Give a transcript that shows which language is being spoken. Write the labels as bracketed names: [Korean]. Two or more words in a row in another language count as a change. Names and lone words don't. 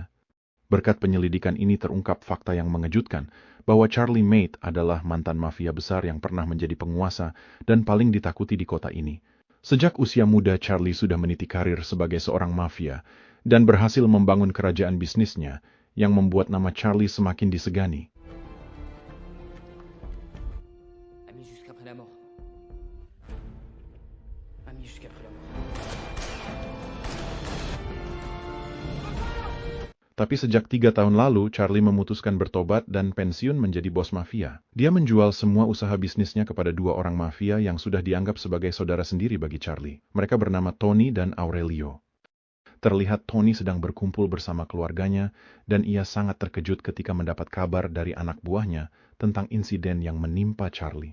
[Indonesian] Berkat penyelidikan ini terungkap fakta yang mengejutkan, bahwa Charlie Mattei adalah mantan mafia besar yang pernah menjadi penguasa dan paling ditakuti di kota ini. Sejak usia muda, Charlie sudah meniti karir sebagai seorang mafia dan berhasil membangun kerajaan bisnisnya yang membuat nama Charlie semakin disegani. [French] Ami jusqu'après la mort. Ami jusqu'après la mort. [Indonesian] Tapi sejak 3 tahun lalu, Charlie memutuskan bertobat dan pensiun menjadi bos mafia. Dia menjual semua usaha bisnisnya kepada 2 orang mafia yang sudah dianggap sebagai saudara sendiri bagi Charlie. Mereka bernama Tony dan Aurelio. Terlihat Tony sedang berkumpul bersama keluarganya, dan ia sangat terkejut ketika mendapat kabar dari anak buahnya tentang insiden yang menimpa Charlie.